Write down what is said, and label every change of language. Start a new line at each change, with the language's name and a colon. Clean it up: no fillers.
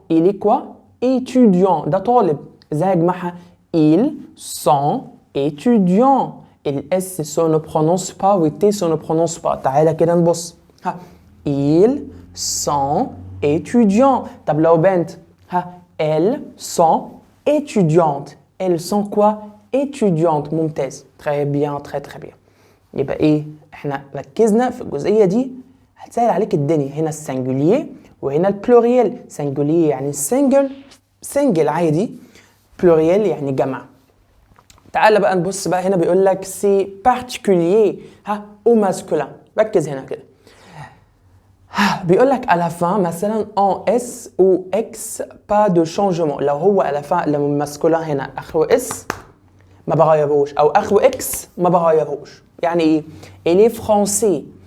French: il est quoi؟ étudiant
Arabic: ده طالب. ازاي اجمعها؟
French: ils sont étudiants.
Arabic: الاس سو
French: ne prononce pas
Arabic: والتي سو ne prononce pas. تعالى كده نبص.
French: ils sont étudiants.
Arabic: طب لو بنت
French: elles sont étudiantes. elles sont quoi؟ étudiantes.
Arabic: ممتاز.
French: très bien.
Arabic: يبقى ايه؟ احنا ركزنا في الجزئيه دي هتسهل عليك الدنيا. هنا السنجولير وهنا البلوريال. سنجولير يعني سنجل عادي. بلوريال يعني جمع. تعال بقى نبص بقى. هنا بيقول لك سي بارتيكولير او ماسكولين. ركز هنا كده. بيقول لك
French: à la fin مثلا en s ou x pas de changement.
Arabic: لو هو
French: à la fin
Arabic: لو الماسكولين هنا اخره s ما بغيرهوش، او اخره x ما بغيرهوش. يعني ايه؟
French: il est français.